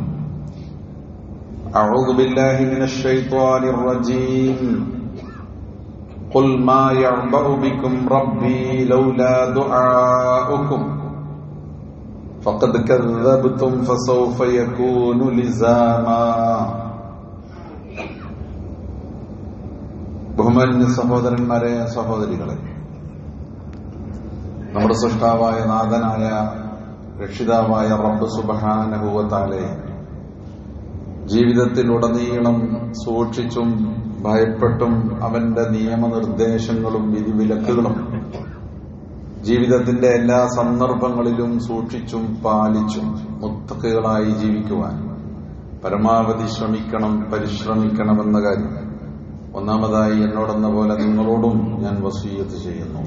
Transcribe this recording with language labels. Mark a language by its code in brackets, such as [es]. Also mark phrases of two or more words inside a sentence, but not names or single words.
[ar] أعوذ بالله من الشيطان الرجيم قل ما يعبأ بكم ربي لولا دعاؤكم فقد كذبتم فسوف يكون لزاما [ml] ബഹുമാന്യ സഹോദരന്മാരെ, സഹോദരികളെ, നമ്മുടെ സൃഷ്ടാവായ നാഥനായ രക്ഷിതാവായ റബ്ബ് [ar] سبحانه وتعالى [ml] ജീവിതത്തിലുടനീളം സൂക്ഷിച്ചും ഭയപ്പെട്ടും അവന്റെ നിയമനിർദ്ദേശങ്ങളും വിധിവിലക്കുകളും ജീവിതത്തിന്റെ എല്ലാ സന്ദർഭങ്ങളിലും സൂക്ഷിച്ചും പാലിച്ചും മുത്തഖികളായി ജീവിക്കുവാൻ പരമാവധി പരിശ്രമിക്കണമെന്ന കാര്യം ഒന്നാമതായി എന്നോടെന്ന പോലെ നിങ്ങളോടും ഞാൻ വസിയ്യത്ത് ചെയ്യുന്നു.